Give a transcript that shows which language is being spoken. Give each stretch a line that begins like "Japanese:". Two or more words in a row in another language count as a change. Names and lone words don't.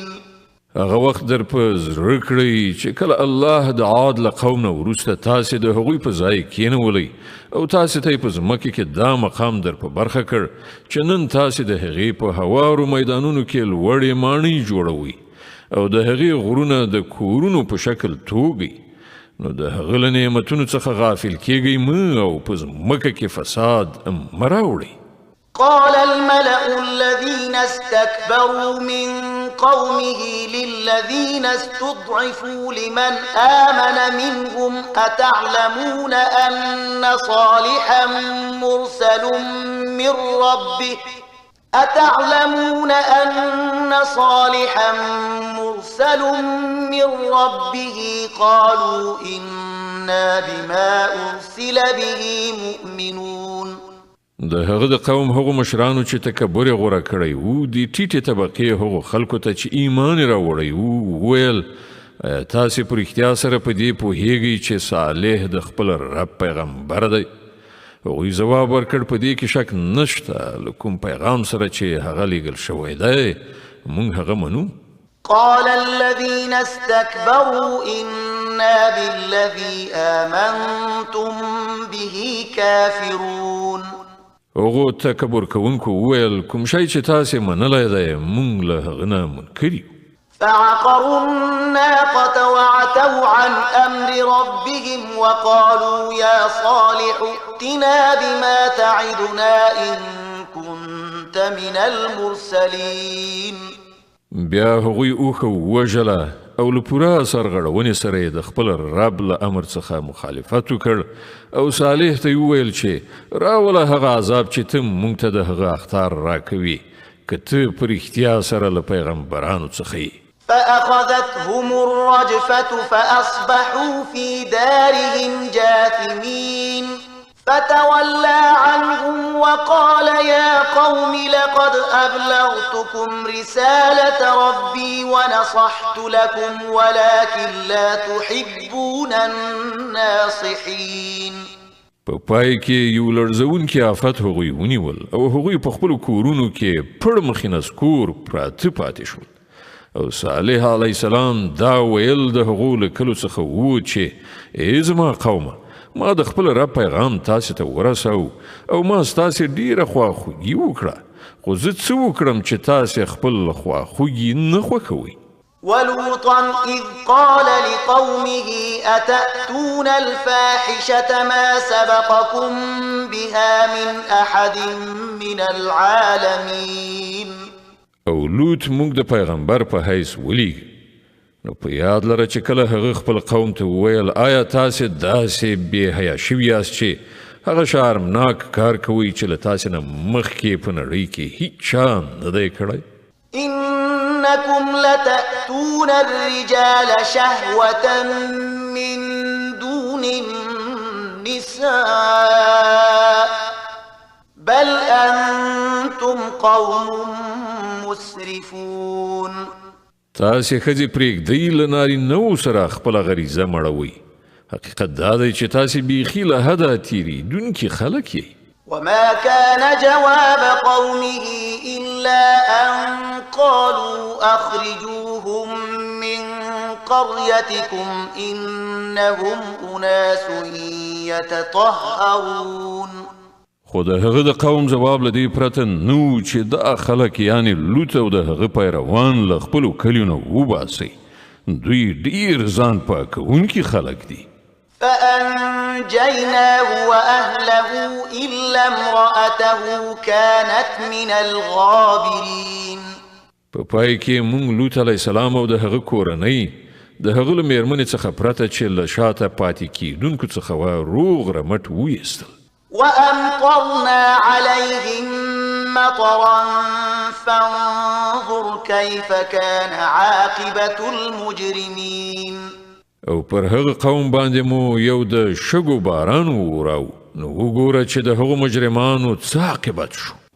Pashto: هغه وخت در په زړه کړئ چې کله الله د عاد له قوم نه وروسته تاسې د هغوی په ځای کېنولئ او تاسې ته یې په ځمکه کې دا مقام در په برخه کړ چې نن تاسې د هغې په هوارو میدانونو کې لوړې ماڼۍ جوړوئ او د هغې غرونه د کورونو په شکل توږئ. نو د هغه له نعمتونو څخه غافل کېږئ مه او په ځمکه کې فساد مه راوړئ.
Arabic: قال الملأ الذين استكبروا من قومه للذين استضعفوا لمن آمن منهم أتعلمون أن صالحا مرسل من ربه قالوا إنا بما أرسل به مؤمنون.
Pashto: د هغه د قوم هغو مشرانو چې تکبر یې غوره کړی وو د ټیټې طبقې هغو خلکو ته چې ایمان یې راوړی وو وویل تاسې په رښتیا سره په دې پوهیږئ چې صالح د خپل رب پیغمبر دی. هغوی ځواب ورکړ په دې کې شک نشته، له کوم پیغام سره چې هغه لیږل شوی دی موږ هغه منو.
Arabic: قال الذين استكبروا إنا بالذي آمنتم به كافرون.
Pashto: هغو تکبر کوونکو وویل کوم شی چې تاسې منلی دی موږ له هغه نه منکر یو.
Arabic: فعقروا الناقة وعتوا عن أمر ربهم وقالوا يا صالح ائتنا بما تعدنا إن كنت من المرسلين.
Pashto: بیا هغوی اوښه ووژله او له پوره سرغړونې سره یې د خپل رب له امر څخه مخالفت وکړ او صالح ته یې وویل چې راوله هغه عذاب چې ته موږ ته د هغه اخطار راکوي که ته په رښتیا سره له پیغمبرانو څخه یې.
Arabic: فأخذتهم الرجفة فأصبحوا في دارهم جاثمين فتولى عنهم وقال قال يا قوم لقد أبلغتكم رسالة ربي ونصحت لكم ولكن لا تحبون الناصحين.
Pashto: په پای کې یو لړزونکي آفت هغوی ونیول او هغوی په خپلو کورونو کې پړ مخې نسکور پراته پاتې شول. او صالح
Arabic: علیه السلام
Pashto: دا ویل د هغو له کلو څخه و چې ای زما قومه، ما د خپل رب پیغام تاسې ته ورسو او ما ستاسې ډیره خواخوږي وکړه، خو زه څه وکړم چې تاسې خپل خواخوږي نه خوښوئ؟
Arabic: ولوطا إذ قال لقومه أتأتون الفاحشة ما سبقكم بها من أحد من العالمين.
Pashto: او لوط موږ د پیغمبر په حیث ولیږي. نو په یاد لره چې کله هغه خپل قوم ته وویل آیا تاسې داسې بې حیا شوي یاست چې هغه شرمناک کار کوئ چې له تاسې نه مخکې په نړۍ کې هیڅ چا نه دی کړی؟
Arabic: إنكم لتأتون الرجال شهوة من دون النساء بل أنتم قوم مسرفون.
Pashto: تاسې ښځې پرېږدئ له نارینهو سره خپله غریزه مړوئ. حقیقت دا دی چې تاسې بیخي له حده تېرېدونکي خلک یئ.
Arabic: وما كان جواب قومه إلا أن قالوا أخرجوهم من قريتكم إنهم أناس يتطهرون.
Pashto: خو د هغه د قوم جواب له دې پرته نو چې دا خلک یعنې لوط او د هغه پیروان له خپلو کلیو نه وباسئ. دوی ډېر ځان پاکوونکي خلک دي.
Arabic: فأنجيناه وأهله إلا امرأته كانت من الغابرين.
Pashto: په پای کې موږ لوط
Arabic: علیه السلام
Pashto: او د هغه کورنۍ د هغه له مېرمنې څخه پرته چې له شاته پاتې کېدونکو څخه وه روغ رمټ ویستل.
Arabic: وأمطرنا عليهم مطرا فانظر كيف كان عاقبة المجرمين.
Pashto: او پر هغه قوم باندې مو یو د شګو باران وراو، نو وګوره چې د هغو مجرمانو څه عاقبت شو.